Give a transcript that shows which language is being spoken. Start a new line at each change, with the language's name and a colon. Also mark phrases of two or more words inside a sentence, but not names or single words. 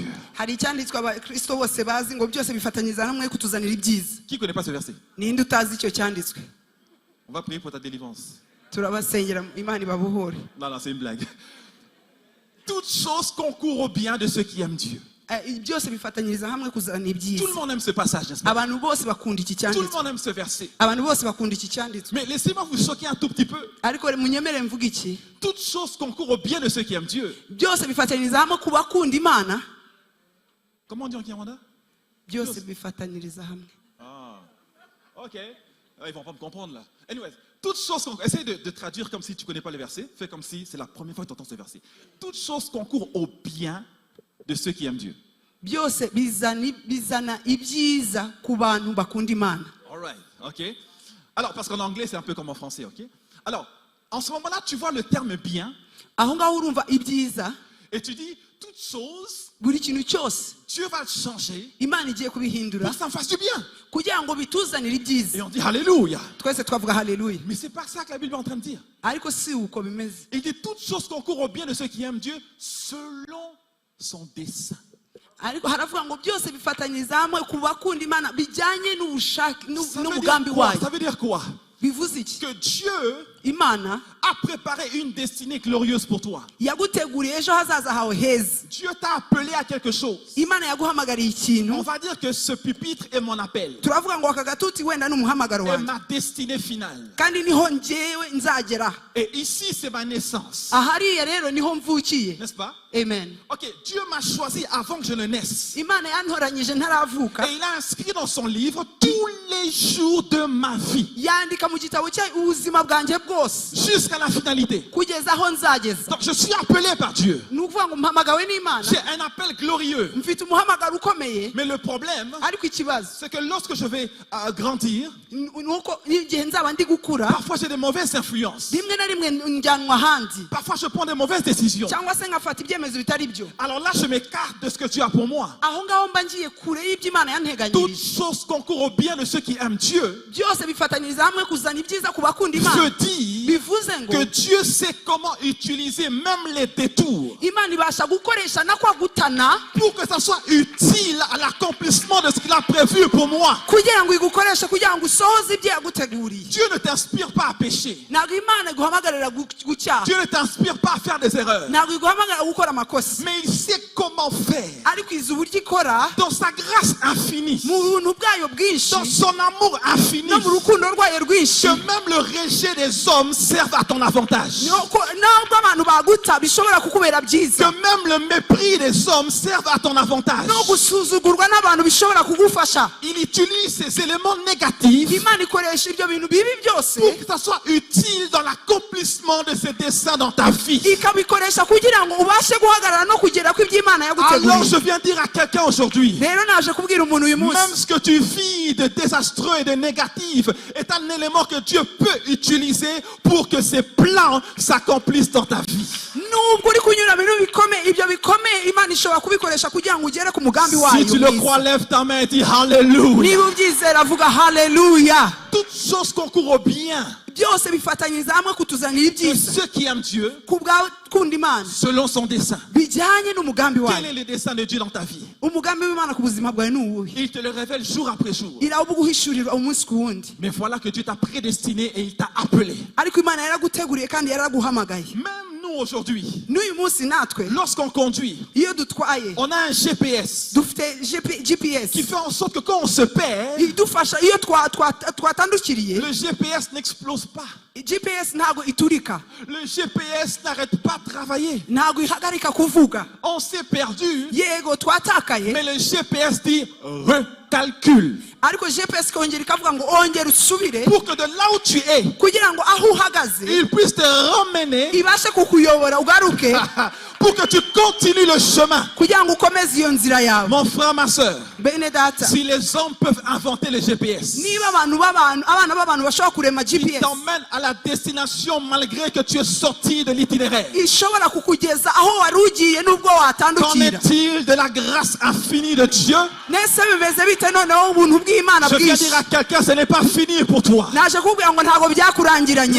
Kinyarwanda: Hari icyanditswe abakristo bose bazi ngo byose bifatanyiriza hamwe kutuzanira ibyiza.
French: Qui ne connaît pas ce verset?
Kinyarwanda: Ninde utazi icyo cyanditswe?
French: On va prier pour ta délivrance.
Kinyarwanda: Turabasengera Imana ibabohore.
French: Non, non, c'est une blague. Toutes choses concourent au bien de ceux qui aiment Dieu.
Kinyarwanda: Byose bifatanyiriza hamwe kuzana
French: Tout
Kinyarwanda: ibyiza.
French: le monde aime ce passage, n'est-ce pas?
Kinyarwanda: Abantu bose bakunda iki
French: Tout le
Kinyarwanda: cyanditswe.
French: monde aime ce verset.
Kinyarwanda: Abantu bose bakunda iki cyanditswe.
French: Mais laissez-moi vous choquer un tout petit peu.
Kinyarwanda: Ariko munyemere mvuga iki?
French: Toutes choses concourent au bien de ceux qui aiment Dieu.
Kinyarwanda: Byose bifatanyiriza hamwe ku bakunda Imana.
French: Comment on dit en Kinyarwanda?
Kinyarwanda: Byose bifatanyiriza hamwe.
French: Ah, ok. Ils vont pas me comprendre là. Anyways, toutes choses concourent. Essaye de traduire comme si tu ne connais pas le verset. Fais comme si c'est la première fois que tu entends ce verset. Toutes choses concourent au bien de ceux qui aiment Dieu.
Kinyarwanda: Byose bizana ibyiza ku bantu bakunda Imana.
English: All right,
French: ok. Alors, parce qu'en anglais, c'est un peu comme en français, ok. Alors, en ce moment-là, tu vois le terme bien
Kinyarwanda: Aho ngaho urumva ibyiza
French: et tu dis toutes choses,
Kinyarwanda: buri kintu cyose
French: Dieu va le changer
Kinyarwanda: Imana igiye kubihindura
French: pour que ça me fasse du bien.
Kinyarwanda: kugira ngo bituzanire
French: Et
Kinyarwanda: ibyiza.
French: on dit Alléluia.
Kinyarwanda: Twese twavuga haleluya.
French: Mais c'est pas ça que la Bible est en train de dire.
Kinyarwanda: Ariko si uko bimeze.
French: Il dit toutes choses concourent au bien de ceux qui aiment Dieu selon son dessein.
Kinyarwanda: Ariko haravuga ngo byose bifatanyiriza hamwe ku bakunda Imana bijyanye n'ubushake
French: Ça veut dire
Kinyarwanda: n'umugambi
French: quoi?
Kinyarwanda: wayo.
French: Ça veut dire quoi?
Kinyarwanda: Bivuze iki?
French: Que Dieu
Kinyarwanda: Imana
French: a préparé une destinée glorieuse pour toi.
Kinyarwanda: yaguteguriye ejo hazaza hawe heza.
French: Dieu t'a appelé à quelque chose.
Kinyarwanda: Imana yaguhamagariye
French: On
Kinyarwanda: ikintu.
French: va dire que ce pupitre est mon appel.
Kinyarwanda: Turavuga ngo aka gatuti wenda n'umuhamagaro
French: Et
Kinyarwanda: wanjye.
French: ma destinée finale.
Kinyarwanda: Kandi niho njyewe nzagera.
French: Et ici, c'est ma naissance.
Kinyarwanda: Ahariya rero niho mvukiye.
French: N'est-ce pas? Amen. Ok, Dieu m'a choisi avant que je ne naisse.
Kinyarwanda: Imana yantoranyije ntaravuka.
French: Et il a inscrit dans son livre tous les jours de ma vie.
Kinyarwanda: Yandika mu gitabo cye ubuzima bwanjye bwose
French: Jusqu'à la finalité.
Kinyarwanda: kugeza aho nzageza.
French: Donc je suis appelé par Dieu.
Kinyarwanda: Ni ukuvuga ngo mpamagawe n'Imana.
French: J'ai un appel glorieux.
Kinyarwanda: Mfite umuhamagaro ukomeye.
French: Mais le problème,
Kinyarwanda: Ariko ikibazo
French: c'est que lorsque je vais grandir,
Kinyarwanda: nuko igihe nzaba ndi gukura
French: parfois j'ai des mauvaises influences.
Kinyarwanda: rimwe na rimwe njyanwa ahandi
French: Parfois je prends des mauvaises décisions.
Kinyarwanda: cyangwa se ngafata ibyemezo bitari byo.
French: Alors là, je m'écarte de ce que Dieu a pour moi.
Kinyarwanda: Aho ngaho mba ngiye kure y'ibyo Imana
French: Toutes
Kinyarwanda: yanteganyirije.
French: choses concourent au bien de ceux qui aiment Dieu.
Kinyarwanda: Byose bifatanyiriza hamwe kuzana ibyiza ku bakunda Imana.
French: Veut dire
Kinyarwanda: bivuze ngo
French: que Dieu sait comment utiliser même les détours
Kinyarwanda: imana ibasha gukoresha na kwa gutana
French: pour que ça soit utile à l'accomplissement de ce qu'il a prévu pour moi.
Kinyarwanda: kugira ngo igukoreshe kugira ngo usohoze ibyo yaguteguriye.
French: Dieu ne t'inspire pas à pécher.
Kinyarwanda: Ntabwo imana iguhamagarira gucyaha,
French: Dieu ne t'inspire pas à faire des erreurs.
Kinyarwanda: ntabwo iguhamagarira gukora amakosa,
French: Mais il sait comment faire.
Kinyarwanda: ariko izi uburyo ikora
French: Dans sa grâce infinie,
Kinyarwanda: mu buntu bwayo bwinshi
French: dans son amour infini,
Kinyarwanda: no mu rukundo rwayo rwinshi,
French: que même le rejet des hommes serve à ton avantage.
Kinyarwanda: ntabwo abantu baguta bishobora kukubera
French: Que
Kinyarwanda: byiza,
French: même le mépris des hommes serve à ton avantage.
Kinyarwanda: no gusuzugurwa n'abantu bishobora kugufasha.
French: Il utilise ces éléments négatifs
Kinyarwanda: Imana ikoresha ibyo bintu bibi byose
French: pour que ça soit utile dans l'accomplissement de ses desseins dans ta vie.
Kinyarwanda: ikabikoresha kugira ngo ubashe guhagarara no kugera ku ibyo Imana
French: Alors
Kinyarwanda: yaguteguriye.
French: je viens dire à quelqu'un aujourd'hui,
Kinyarwanda: Rero naje kubwira umuntu uyu munsi,
French: même ce que tu vis de désastreux et de négatif est un élément que Dieu peut utiliser pour que ses plans s'accomplissent dans ta vie.
Kinyarwanda: nubwo uri kunyura mu bintu bikomeye, ibyo bikomeye Imana ishobora kubikoresha kugira ngo ugere ku mugambi
French: Si
Kinyarwanda: wayo
French: tu le
Kinyarwanda: mwiza.
French: crois, lève ta main et dis Alléluia.
Kinyarwanda: Niba ubyizera vuga haleluya.
French: Toutes choses concourent au bien
Kinyarwanda: Byose bifatanyiriza hamwe kutuzanira
French: de
Kinyarwanda: ibyiza
French: ceux qui aiment Dieu
Kinyarwanda: ku bwakunda Imana
French: selon son dessein.
Kinyarwanda: bijyanye n'umugambi
French: Quel
Kinyarwanda: wayo.
French: est le dessein de Dieu dans ta vie?
Kinyarwanda: Umugambi w'Imana ku buzima bwawe ni uwuhe?
French: Il te le révèle jour après jour.
Kinyarwanda: Irawuguhishurirwa umunsi ku wundi,
French: Mais voilà que Dieu t'a prédestiné et il t'a appelé.
Kinyarwanda: ariko Imana yaraguteguriye kandi yaraguhamagaye.
French: Même nous aujourd'hui,
Kinyarwanda: N'uyu munsi natwe
French: lorsqu'on conduit,
Kinyarwanda: iyo dutwaye
French: on a un GPS
Kinyarwanda: dufite GPS
French: qui fait en sorte que quand on se perd,
Kinyarwanda: idufasha. Iyo twatandukiriye
French: le GPS n'explose pas.
Kinyarwanda: GPS ntabwo iturika,
French: Le GPS n'arrête pas de travailler.
Kinyarwanda: ntabwo ihagarika kuvuga.
French: On s'est perdu,
Kinyarwanda: Yego twatakaye,
French: mais le GPS dit recalcule.
Kinyarwanda: ariko GPS kongera ikavuga ngo ongera usubire
French: Pour que de là où tu es,
Kinyarwanda: kugira ngo aho uhagaze
French: il puisse te ramener
Kinyarwanda: ibashe kukuyobora ugaruke,
French: pour que tu continues le chemin.
Kinyarwanda: kugira ngo ukomeze iyo nzira yawe.
French: Mon frère, ma soeur,
Kinyarwanda: Bene data,
French: si les hommes peuvent inventer le GPS,
Kinyarwanda: niba abana b'abantu bashobora kurema
French: il
Kinyarwanda: GPS
French: t'emmène à la destination malgré que tu es sorti de l'itinéraire.
Kinyarwanda: ishobora kukugeza aho wari ugiye nubwo
French: Qu'en
Kinyarwanda: watandukira.
French: est-il de la grâce infinie de Dieu?
Kinyarwanda: Nese bimeze bite noneho ubuntu bw'Imana
French: Je viens
Kinyarwanda: bwinshi?
French: dire à quelqu'un, ce n'est pas fini pour toi.
Kinyarwanda: Naje kubwira ngo ntabwo byakurangiranye.